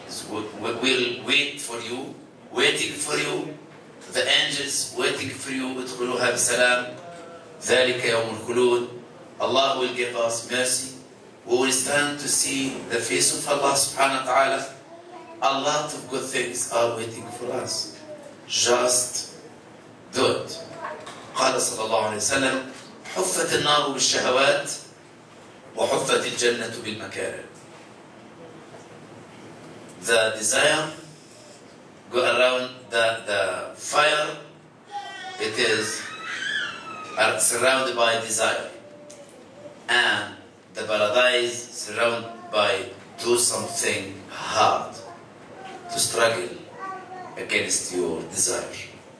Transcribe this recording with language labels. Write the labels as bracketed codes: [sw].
[en] We'll wait for you, waiting for you, the angels waiting for you. [ar] ادخلوها بسلام. ذلك يوم الخلود. [en] Allah will give us mercy. We will stand to see the face of Allah subhanahu wa ta'ala. A lot of good things are waiting for us. Just do it. [ar] قال صلى الله عليه وسلم حفت النار بالشهوات وحفت الجنة بالمكاره. [en] The desire go around the fire. It is surrounded by desire, and the paradise surrounded by do something hard to struggle against your desire.